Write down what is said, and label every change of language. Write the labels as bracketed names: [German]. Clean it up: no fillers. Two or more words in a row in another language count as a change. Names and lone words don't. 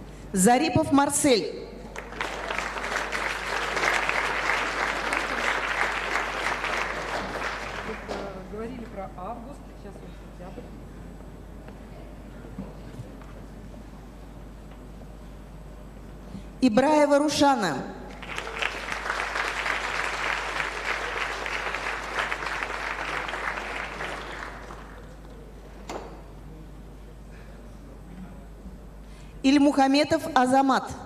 [Russian] Зарипов Марсель. Говорили про август, сейчас он сентябрь. Ибраева Рушана. Ильмухаметов Азамат.